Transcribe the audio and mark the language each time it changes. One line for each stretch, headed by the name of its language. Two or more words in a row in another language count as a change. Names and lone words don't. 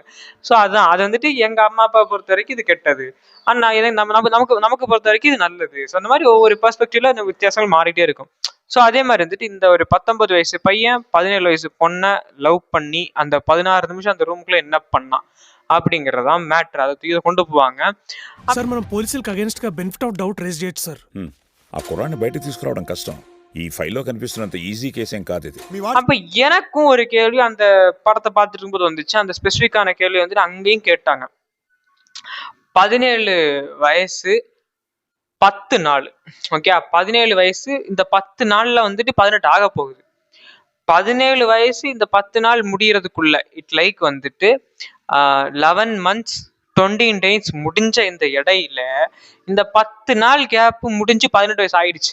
Tamil: ஸோ அதுதான் அது வந்துட்டு எங்க அம்மா அப்பா பொறுத்த வரைக்கும் இது கெட்டது, ஆனா நமக்கு பொறுத்த வரைக்கும் இது நல்லது. ஸோ அந்த மாதிரி ஒவ்வொரு பெர்ஸ்பெக்டிவ்ல அந்த வித்தியாசங்கள் மாறிட்டே இருக்கும். ஸோ அதே மாதிரி வந்துட்டு இந்த ஒரு 19 வயசு பையன் 17 வயசு பொண்ணை லவ் பண்ணி அந்த 16 நிமிஷம் அந்த ரூமுக்குள்ள என்ன பண்ணான் அப்படிங்கறதான் மேட்ரு. அதை தூக்கி கொண்டு போவாங்க.
Telugu: సార్ మనం పోలీసులకు అగేన్స్ట్ గా
English: benefit of doubt
Telugu: రేజ్ చేయొచ్చు సార్. ఆ కుర్రాన్ని బయటకు తీసుకురావడం కష్టం. ఈ ఫైల్లో కనిపిస్తున్నంత ఈజీ కేసేం కాదు ఇది.
Tamil: அப்ப எனக்கும் ஒரு கேள்வி அந்த படத்தை பார்த்துட்டு இருக்கும்போது வந்துச்சு. அந்த ஸ்பெசிஃபிக்கான கேள்வி வந்துட்டு அங்கேயும் கேட்டாங்க. 17 வயசு 10 நாள். ஓகே, 17 வயசு இந்த 10 நாள்ல வந்துட்டு 18 ஆக போகுது. 17 வயசு இந்த 10 நாள் முடியறதுக்குள்ள
English: it like
Tamil: வந்துட்டு
English: 11 months 20 days
Tamil: முடிஞ்ச இந்த இடையில இந்த 10 நாள் கேப் முடிஞ்சு 18 வயசு ஆயிடுச்சு.